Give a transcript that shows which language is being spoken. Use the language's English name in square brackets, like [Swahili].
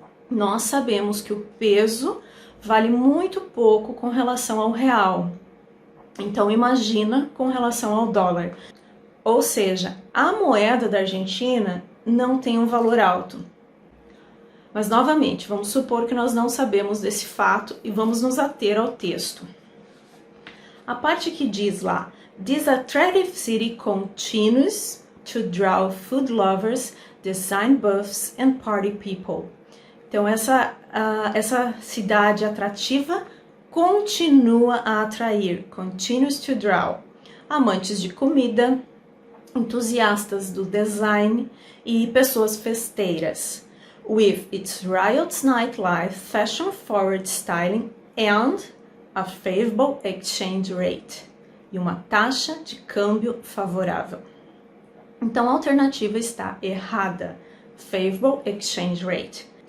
[Portuguese] Nós sabemos que o peso vale muito pouco com relação ao real. Então imagina com relação ao dólar. Ou seja, a moeda da Argentina não tem um valor alto. Mas novamente, vamos supor que nós não sabemos desse fato e vamos nos ater ao texto. A parte que diz lá, [English] This attractive city continues to draw food lovers, design buffs and party people. [Portuguese] Então essa cidade atrativa continua a atrair, [English] continues to draw, [Portuguese] amantes de comida, entusiastas do design e pessoas festeiras. [English] With its riots nightlife, fashion-forward styling and a favorable exchange rate. [Portuguese] E uma taxa de câmbio favorável. Então a alternativa está errada. [English] Favorable exchange rate.